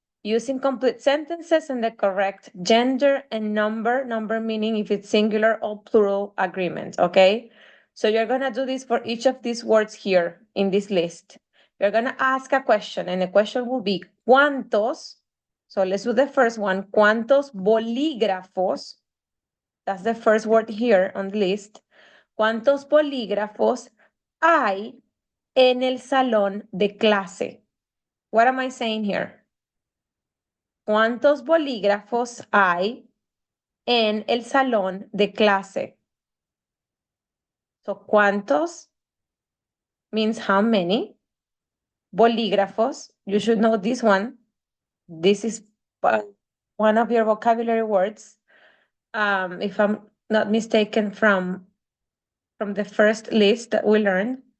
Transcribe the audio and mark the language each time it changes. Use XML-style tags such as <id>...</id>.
<en>Using complete sentences and the correct gender and number meaning if it's singular or plural agreement, okay? So you're gonna do this for each of these words here in this list. You're gonna ask a question, and the question will be ¿cuántos? So let's do the first one.</en> <es>¿Cuántos bolígrafos?</es> <en>That's the first word here on the list.</en> <es>¿Cuántos bolígrafos hay en el salón de clase?</es> <en>What am I saying here?</en> <es>¿Cuántos bolígrafos hay en el salón de clase?</es> <en>So, ¿cuántos means how many? Bolígrafos, you should know this one. This is one of your vocabulary words. If I'm not mistaken, from the first list that we learned.</en>